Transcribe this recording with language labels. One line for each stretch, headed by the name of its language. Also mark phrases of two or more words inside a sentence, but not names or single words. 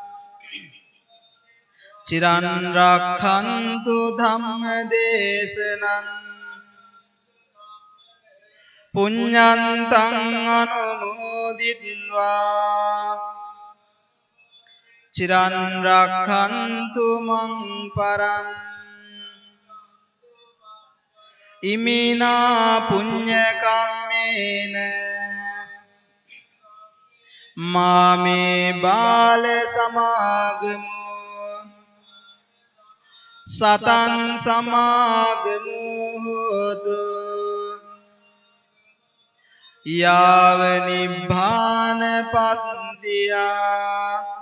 Pali: චිරන් රක්ඛන්තු ධම්ම දේශනං පුඤ්ඤන්තං අනුමෝදිත්වා චිරන් රක්ඛන්තු මං පරං ඉමිනා පුඤ්ඤ කම්මේන මාමේ බාල සමාගමු සතං සමාගමු හෝතු යාව නිබ්බාන පත්තියා.